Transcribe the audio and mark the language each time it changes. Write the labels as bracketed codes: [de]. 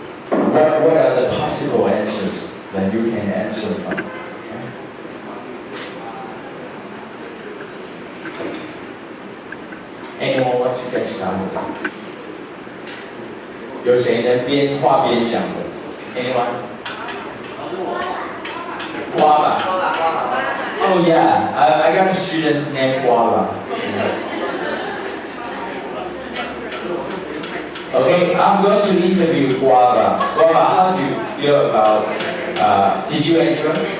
[en] What are the possible answers that you can answer from? Okay. Anyone want to get started? [zh] 有谁能边画边讲的 ？Anyone? [en] Guava. Oh yeah, I got a student named Guava. Okay, I'm going to interview Guava. Guava, how do you feel about, did you enjoy?